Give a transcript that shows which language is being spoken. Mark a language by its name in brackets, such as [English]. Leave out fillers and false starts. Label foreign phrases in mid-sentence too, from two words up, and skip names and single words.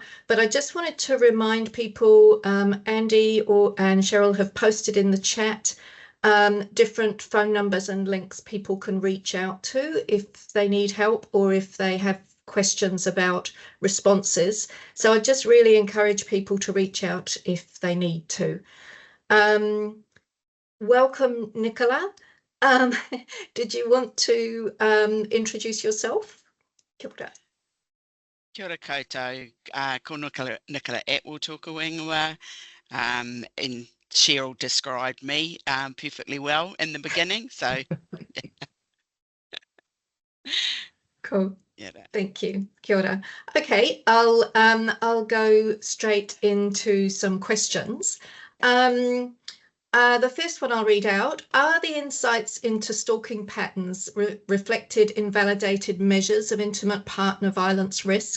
[English] But I just wanted to remind people, Andy and Cheryl have posted in the chat different phone numbers and links people can reach out to if they need help or if they have questions about responses. So I just really encourage people to reach out if they need to. Welcome, Nicola. Did you want to introduce yourself? [Māori] Kia ora. Kia ora koutou, ko Nicola Atwell tōku ingoa, [English] and Cheryl described me perfectly well in the beginning, so cool. Yeah. Thank you. [Māori] Kia ora. [English] Okay, I'll go straight into some questions. The first one I'll read out: are the insights into stalking patterns reflected in validated measures of intimate partner violence risk?